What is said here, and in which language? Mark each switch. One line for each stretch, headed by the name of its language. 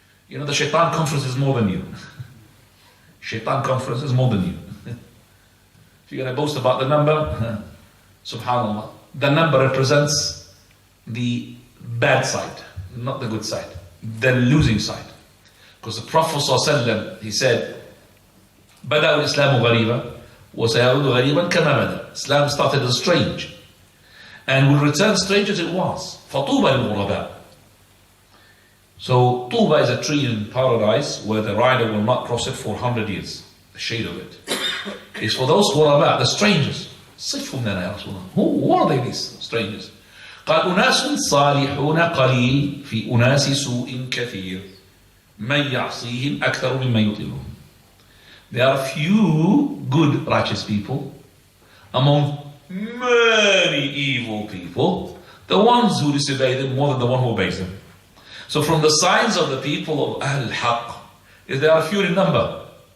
English: The Shaitan conference is more than you. Shaitan conference is more than you. If you're going to boast about the number, subhanAllah, the number represents the bad side, not the good side, the losing side. Because the Prophet ﷺ, he said,
Arabic: بدأ الإسلام غريبا وسيعود غريبا كما بدأ.
English: Islam started as strange and will return strange as it was.
Arabic: فطوبى للغرباء.
English: So Tuba is a tree in paradise where the rider will not cross it for 100 years. The shade of it is for those who are about the strangers.
Arabic: صفهم لنا يا رسول الله.
English: Who are they, these strangers?
Arabic: قال أناس صالحون قليل في أناس سوء كثير من يعصيهم أكثر مما يطيعون.
English: There are few good righteous people among many evil people, the ones who disobey them more than the one who obeys them. So from the signs of the people of Ahl al-Haqq is they are few in number.